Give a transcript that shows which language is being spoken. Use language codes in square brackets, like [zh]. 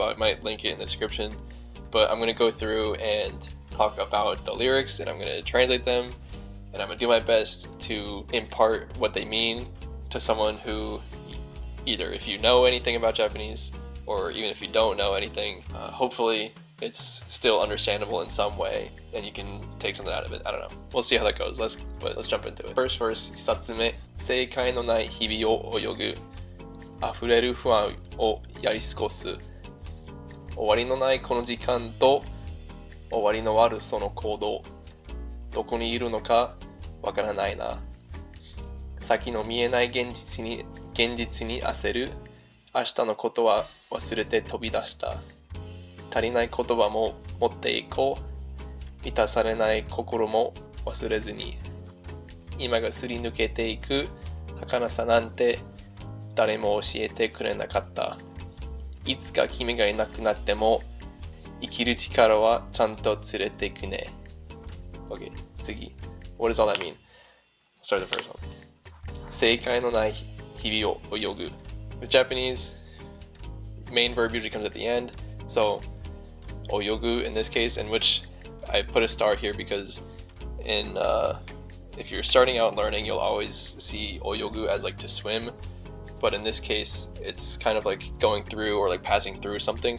[en] I might link it in the description. But I'm going to go through and talk about the lyrics, and I'm going to translate them, and I'm going to do my best to impart what they mean to someone who, either if you know anything about Japanese, or even if you don't know anything, hopefully it's still understandable in some way, and you can take something out of it. I don't know. We'll see how that goes. Let's jump into it. First verse, [ja] 一つ目、正解のない日々を泳ぐ、溢れる不安をやり過ごす。終わりのないこの時間と終わりのあるその行動、どこにいるのかわからないな。先の見えない現実に焦る。明日のことは忘れて飛び出した。足りない言葉も持っていこう。満たされない心も忘れずに。今がすり抜けていく儚さなんて誰も教えてくれなかった。いつか君がいなくなっても生きる力はちゃんと連れてくね。 [en] Okay, 次。What does all that mean? Start the first one. [ja] 正解のない日々を泳ぐ。 [en] With Japanese, main verb usually comes at the end. So, 泳ぐ in this case, in which I put a star here because if you're starting out learning, you'll always see 泳ぐ as like to swim. But in this case, it's kind of like going through or like passing through something.